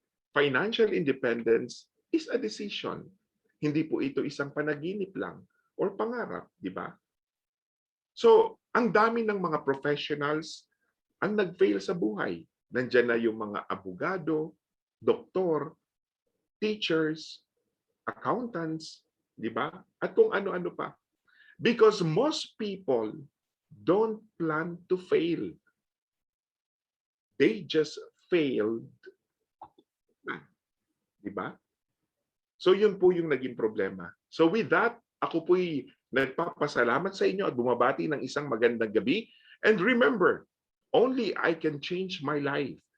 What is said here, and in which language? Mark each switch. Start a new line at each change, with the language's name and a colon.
English: Financial independence is a decision.
Filipino: Hindi po ito isang panaginip lang or pangarap, di ba? So, ang dami ng mga professionals ang nag-fail sa buhay. Nandiyan na yung mga abogado, doktor, teachers, accountants, di ba? At kung ano-ano pa.
English: Because most people don't plan to fail. They just failed.
Filipino: Di ba? So yun po yung naging problema. So with that, ako po'y nagpapasalamat sa inyo at bumabati ng isang magandang gabi.
English: And remember, only I can change my life.